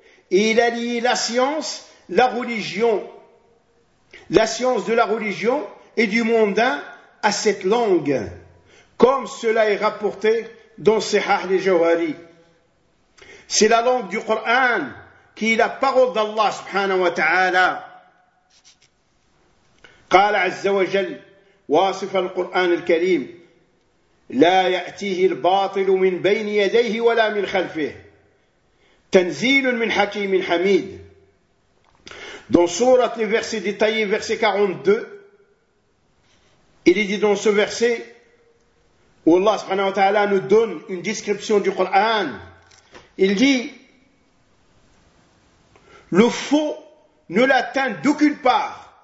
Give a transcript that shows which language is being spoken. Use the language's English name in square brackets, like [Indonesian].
[French] Et il a lié la science, la religion, la science de la religion et du mondain à cette langue, comme cela est rapporté dans Sihah al-Jawhari. C'est la langue du Coran qui est la parole d'Allah subhanahu wa ta'ala. [Arabic] قال عز وجل واصف القرآن الكريم لا يأتيه الباطل من بين يديه ولا من خلفه تنزيل من حكيم حميد. [French] Dans sourate, le verset détaillé, verset 42, il est dit dans ce verset où Allah subhanahu wa ta'ala nous donne une description du Coran. Il dit: le faux ne l'atteint d'aucune part.